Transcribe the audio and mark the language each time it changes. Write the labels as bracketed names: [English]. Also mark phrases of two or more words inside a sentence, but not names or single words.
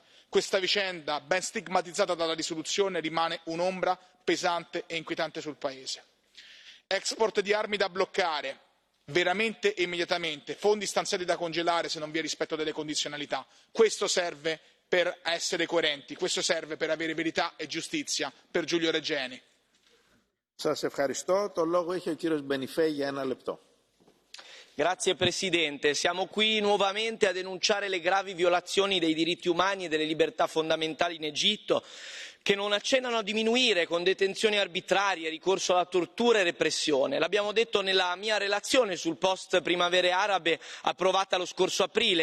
[Italian] Questa vicenda, ben stigmatizzata dalla risoluzione, rimane un'ombra pesante e inquietante sul paese. Export di armi da bloccare, veramente e immediatamente, fondi stanziati da congelare se non vi è rispetto delle condizionalità. Questo serve per essere coerenti, questo serve per avere verità e giustizia per Giulio Regeni. [Greek] Σας ευχαριστώ. Το λόγο έχει ο κύριος Μπενιφέ για 1 λεπτό. [Italian] Grazie Presidente, siamo qui nuovamente a denunciare le gravi violazioni dei diritti umani e delle libertà fondamentali in Egitto, che non accennano a diminuire con detenzioni arbitrarie, ricorso alla tortura e repressione. L'abbiamo detto nella mia relazione sul post primavere arabe approvata lo scorso aprile.